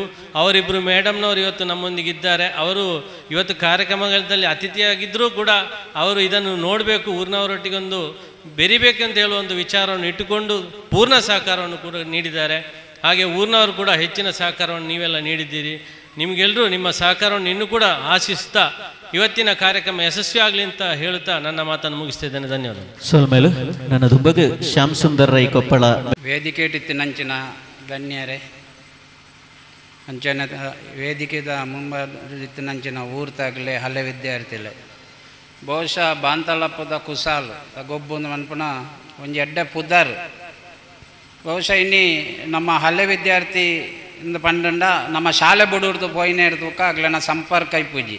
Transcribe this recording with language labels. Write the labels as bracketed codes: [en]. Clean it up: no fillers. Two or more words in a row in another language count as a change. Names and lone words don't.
[kn] ಅವರಿಬ್ಬರು ಮೇಡಮ್ನವರು ಇವತ್ತು ನಮ್ಮೊಂದಿಗೆ ಇದ್ದಾರೆ. ಅವರು ಇವತ್ತು ಕಾರ್ಯಕ್ರಮಗಳಲ್ಲಿ ಅತಿಥಿಯಾಗಿದ್ದರೂ ಕೂಡ ಅವರು ಇದನ್ನು ನೋಡಬೇಕು, ಊರಿನವರೊಟ್ಟಿಗೊಂದು ಬೆರಿಬೇಕಂತ ಹೇಳುವಂಥ ವಿಚಾರವನ್ನು ಇಟ್ಟುಕೊಂಡು ಪೂರ್ಣ ಸಹಕಾರವನ್ನು ಕೂಡ ನೀಡಿದ್ದಾರೆ. ಹಾಗೆ ಊರಿನವರು ಕೂಡ ಹೆಚ್ಚಿನ ಸಹಕಾರವನ್ನು ನೀವೆಲ್ಲ ನೀಡಿದ್ದೀರಿ. ನಿಮಗೆಲ್ಲರೂ ನಿಮ್ಮ ಸಹಕಾರವನ್ನು ಇನ್ನೂ ಕೂಡ ಆಶಿಸ್ತಾ ಇವತ್ತಿನ ಕಾರ್ಯಕ್ರಮ ಯಶಸ್ವಿ ಆಗಲಿ ಅಂತ ಹೇಳುತ್ತಾ ನನ್ನ ಮಾತನ್ನು ಮುಗಿಸ್ತಿದ್ದೇನೆ. ಧನ್ಯವಾದಗಳು. [tcy] ಸೋಲ್ಮೇಲು ನನ್ನ ದುಬ್ಬಗೆ ಶ್ಯಾಮ್ ಸುಂದರ್ ರೈ ಕೊಪ್ಪಳ ವೇದಿಕೆ ಇತ್ತಿನಂಚಿನ ಗಣ್ಯರೇ, ಅಂಚನ ವೇದಿಕೆದ ಮುಂಬತ್ತಿನಂಚಿನ ಊರ್ತಾಗಲೇ ಹಳೆ ವಿದ್ಯಾರ್ಥಿಗಳೇ, ಬಹುಶಃ ಬಾಂತಲಪ್ಪದ ಕುಸಾಲು ಗೊಬ್ಬೊಂದು ಅನ್ಪುಣ ಒಂಜಿ ಎಡ್ಡೆ ಪುದರ್ ಬಹುಶಃ ಇನ್ನಿ ನಮ್ಮ ಹಳೆ ವಿದ್ಯಾರ್ಥಿ ಇಂದ ಪಂಡ ನಮ್ಮ ಶಾಲೆ ಬುಡೂರ್ದು ಪೋಯಿನ ಇರ್ದಕ್ಕ ಆಗ್ಲನ ಸಂಪರ್ಕ ಇಪ್ಪುಜಿ.